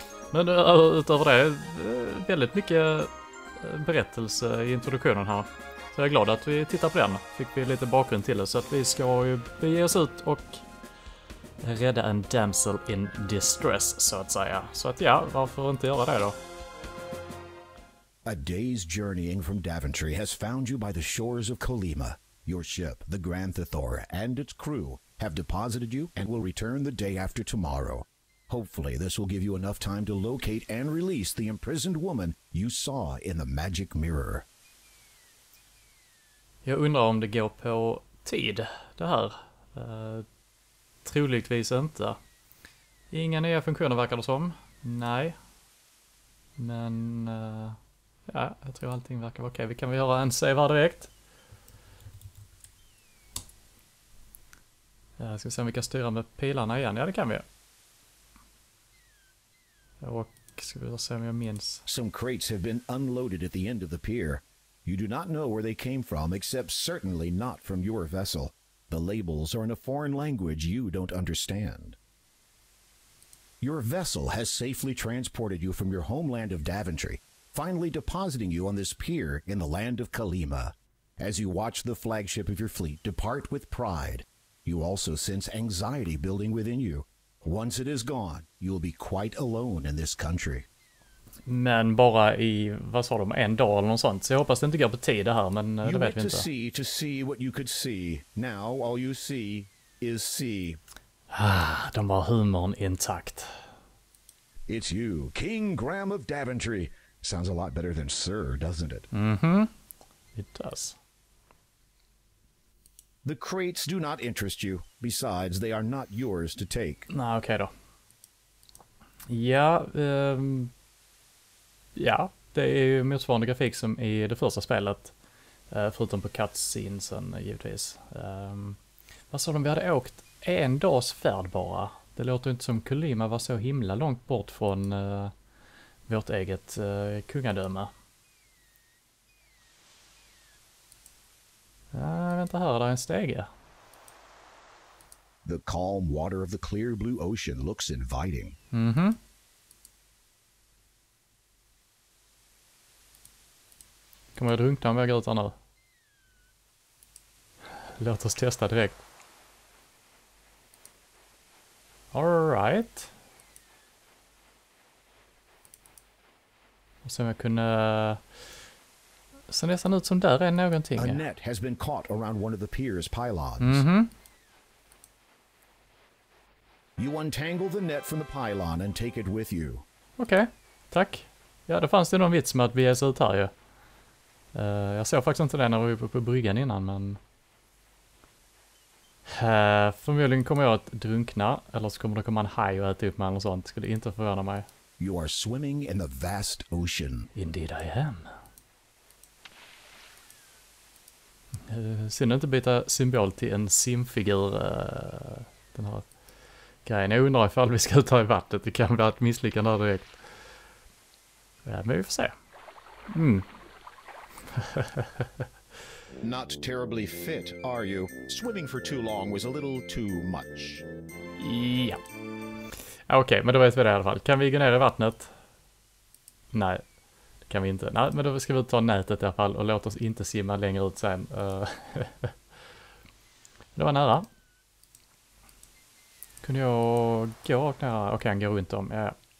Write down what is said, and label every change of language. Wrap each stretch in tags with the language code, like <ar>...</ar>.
<sv>Men utöver det, väldigt mycket berättelse i introduktionen här. Så jag är glad att vi tittar på den. Fick vi lite bakgrund till det, så att vi ska ju bege oss ut och rädda en</sv> <en>damsel in distress,</en> <sv>så att säga. Så att ja, varför inte göra det då?</sv> <en>A day's journeying from Daventry has found you by the shores of Kolyma. Your ship, the Grand Thor, and its crew have deposited you and will return the day after tomorrow. Hopefully this will give you enough time to locate and release the imprisoned woman you saw in the magic mirror.</en> <sv>Jag undrar om det går på tid, det här. Troligtvis inte. Inga nya funktioner verkar det som. Nej. Men ja, jag tror allting verkar vara okej. Vi kan väl göra en save här direkt. Jag ska se om vi kan styra med pilarna igen. Ja, det kan vi. Och ska vi se om jag minns.</sv> <en>Some crates have been unloaded at the end of the pier. You do not know where they came from, except certainly not from your vessel. The labels are in a foreign language you don't understand. Your vessel has safely transported you from your homeland of Daventry, finally depositing you on this pier in the land of Kolyma. As you watch the flagship of your fleet depart with pride, you also sense anxiety building within you. Once it is gone, you will be quite alone in this country.</en> <sv>Men bara i, vad sa de, en dag eller något sånt. Så jag hoppas det inte går på tid det här, men det vet vi inte.</sv> <en>To see what you could see. Now all you see is see.</en> <sv>De har humorn intakt.</sv> <en>It's you, King Graham of Daventry. Sounds a lot better than Sir, doesn't it? Mm-hmm. It does. The crates do not interest you. Besides, they are not yours to take.</en> <sv>Nej, okej då. Ja, ja, det är ju motsvarande grafik som i det första spelet. Förutom på cutscenesen givetvis. Vad sa de? Vi hade åkt en dags färd bara. Det låter inte som Kolyma var så himla långt bort från vårt eget kungadöme. Vänta här, där är en stege.</sv> <en>The calm water of the clear blue ocean looks inviting. Mhm.</en> <sv>Kommer jag drunkna om jag går ut här nu? Låt oss testa direkt.</sv> <en>All right.</en> <sv>Och så om jag kunde... Så nästan ut som där är någonting.</sv> <en>A net has been caught around one of the pier's pylons. Mhm. You untangle the net from the pylon and take it with you.</en> <sv>Okej, tack. Ja, det fanns det någon vits med att vi ger sig ut här ju. Jag såg faktiskt inte det när vi var på bryggan innan, men... förmodligen kommer jag att drunkna, eller så kommer det komma en haj och äta upp mig eller sånt. Skulle inte förvåna mig.</sv> <en>You are swimming in the vast ocean. Indeed I am.</en> <sv>Synd inte byta symbol till en simfigur, den här grejen. Jag undrar ifall vi ska ut här i vattnet. Det kan bli ett misslyckande där direkt. Ja, men vi får se.</sv> <en>Not terribly fit, are you? Swimming for too long was a little too much.</en> <sv>Ja. Okej, men då vet vi det i alla fall. Kan vi gå ner i vattnet? Nej. Det kan vi inte. Nej, men då ska vi ta nätet i alla fall och låt oss inte simma längre ut sen. Det var nära. Kunde jag gå rakt nära? Okej, han går runt om. Ja.</sv>